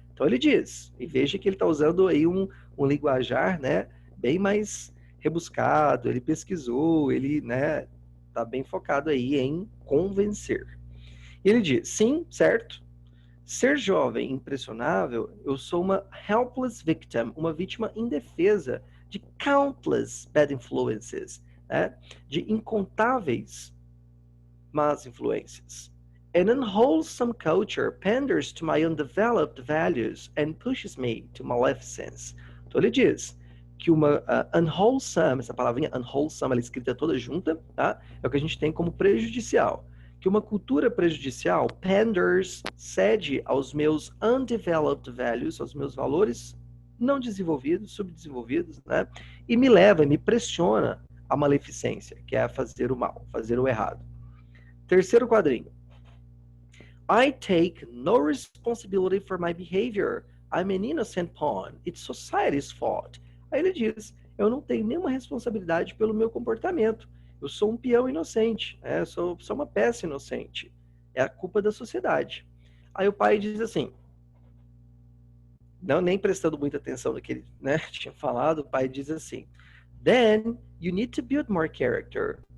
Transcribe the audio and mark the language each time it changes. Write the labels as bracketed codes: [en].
[pt] Então ele diz, e veja que ele está usando aí um linguajar, né, bem mais rebuscado, ele pesquisou, ele, né, tá bem focado aí em convencer. E ele diz: sim, certo, ser jovem e impressionável, eu sou uma [en] helpless victim, [pt] uma vítima indefesa de [en] countless bad influences, [pt] né? De incontáveis Más influências. [en] An unwholesome culture panders to my undeveloped values and pushes me to maleficence. [pt] Então ele diz que uma unwholesome, essa palavrinha unwholesome, ela é escrita toda junta, tá? É o que a gente tem como prejudicial. Que uma cultura prejudicial panders, cede aos meus [en] undeveloped values, [pt] aos meus valores não desenvolvidos, subdesenvolvidos, né? E me leva, me pressiona a maleficência, que é fazer o mal, fazer o errado. Terceiro quadrinho. [en] I take no responsibility for my behavior. I'm an innocent pawn. It's society's fault. [pt] Aí ele diz, eu não tenho nenhuma responsabilidade pelo meu comportamento. Eu sou um peão inocente, né? Sou uma peça inocente. É a culpa da sociedade. Aí o pai diz assim, não nem prestando muita atenção no que ele, né, tinha falado, o pai diz assim, [en] then you need to build more character.